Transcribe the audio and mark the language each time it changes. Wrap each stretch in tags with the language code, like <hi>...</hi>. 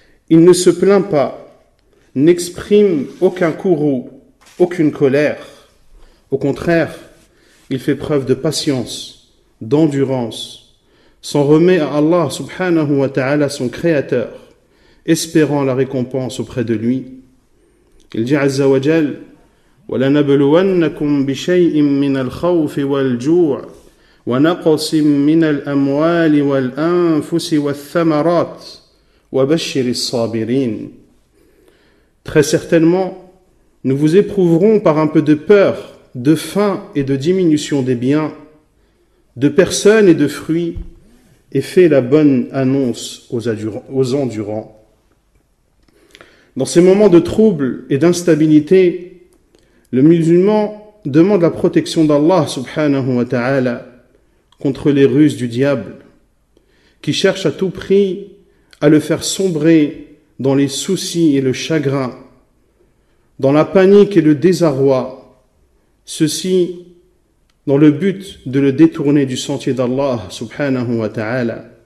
<fr>Il ne se plaint pas, n'exprime aucun courroux, aucune colère. Au contraire, il fait preuve de patience, d'endurance, s'en remet à Allah</fr> <ar>subhanahu wa ta'ala,</ar> <fr>son créateur, espérant la récompense auprès de lui. Il dit</fr> <ar>Azza wa Jal: وَلَنَبْلُوَنَّكُمْ بِشَيْءٍ مِّنَ الْخَوْفِ وَالْجُوعِ وَنَقْصٍ مِّنَ الْأَمْوَالِ وَالْأَنفُسِ وَالثَّمَرَاتِ وَبَشِّرِ الصَّابِرِينَ.</ar> <fr>Très certainement, nous vous éprouverons par un peu de peur, de faim et de diminution des biens, de personnes et de fruits, et fais la bonne annonce aux endurants. Dans ces moments de trouble et d'instabilité, le musulman demande la protection d'Allah</fr> <ar>subhanahu wa ta'ala</ar> <fr>contre les ruses du diable, qui cherche à tout prix à le faire sombrer dans les soucis et le chagrin, dans la panique et le désarroi, ceci dans le but de le détourner du sentier d'Allah subhanahu wa ta'ala.</fr>